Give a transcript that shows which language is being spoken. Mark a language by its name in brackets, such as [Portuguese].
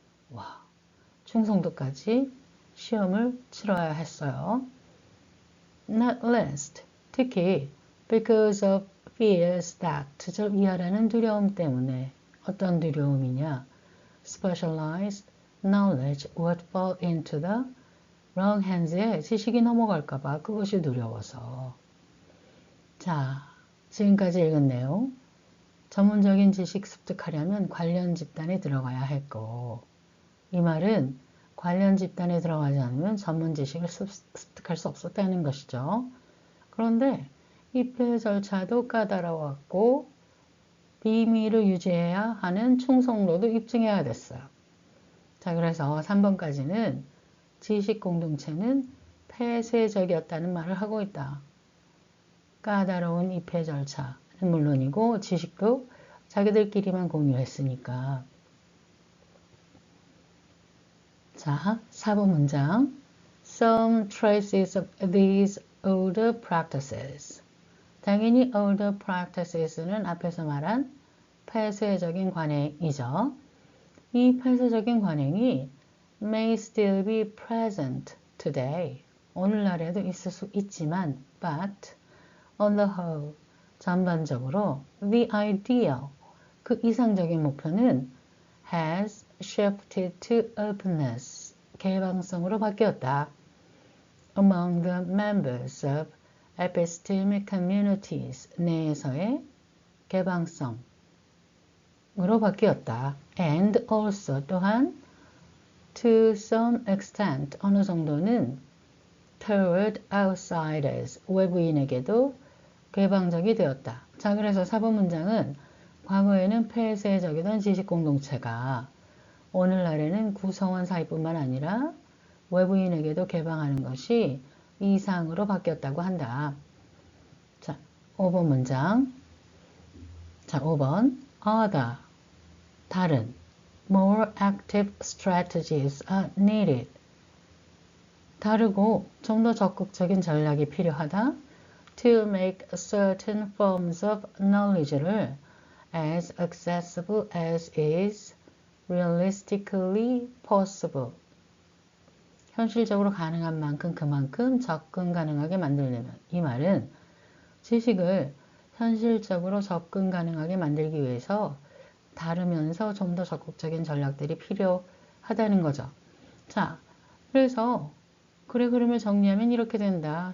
[Korean] 와, 충성도까지 시험을 치러야 했어요. Not least, 특히 [English] because of fears that, [Korean] 이하라는 두려움 때문에. 어떤 두려움이냐? [English] Specialized knowledge would fall into the wrong hands [Korean] 에 지식이 넘어갈까봐 그것이 두려워서. 자, 지금까지 읽은 내용. 전문적인 지식 습득하려면 관련 집단에 들어가야 했고, 이 말은 관련 집단에 들어가지 않으면 전문 지식을 습득할 수 없었다는 것이죠. 그런데 입회 절차도 까다로웠고 비밀을 유지해야 하는 충성도도 입증해야 됐어요. 자, 그래서 3번까지는 지식 공동체는 폐쇄적이었다는 말을 하고 있다. 까다로운 입회 절차는 물론이고 지식도 자기들끼리만 공유했으니까. 자, 4번 문장. [English] Some traces of these older practices. [Korean] 당연히 older practices는 앞에서 말한 폐쇄적인 관행이죠. 이 폐쇄적인 관행이 [English] may still be present today. [Korean] 오늘날에도 있을 수 있지만 [English] but on the whole, [Korean] 전반적으로 the ideal, 그 이상적인 목표는 [English] has shifted to openness, [Korean] 개방성으로 바뀌었다. [English] Among the members of epistemic communities [Korean] 내에서의 개방성으로 바뀌었다. [English] And also 또한 to some extent 어느 정도는 toward outsiders [Korean] 외부인에게도 개방적이 되었다. 자, 그래서 4번 문장은 과거에는 폐쇄적이던 지식공동체가 오늘날에는 구성원 사이뿐만 아니라 외부인에게도 개방하는 것이 이상으로 바뀌었다고 한다. 자, 5번 문장. 자, 5번. [English] Other, 다른, more active strategies are needed. [Korean] 다르고 좀 더 적극적인 전략이 필요하다. [English] To make certain forms of knowledge를 as accessible as is realistically possible. [Korean] 현실적으로 가능한 만큼 그만큼 접근 가능하게 만들려면, 이 말은 지식을 현실적으로 접근 가능하게 만들기 위해서 다르면서 좀 더 적극적인 전략들이 필요하다는 거죠. 자, 그래서 글의 흐름을 정리하면 이렇게 된다.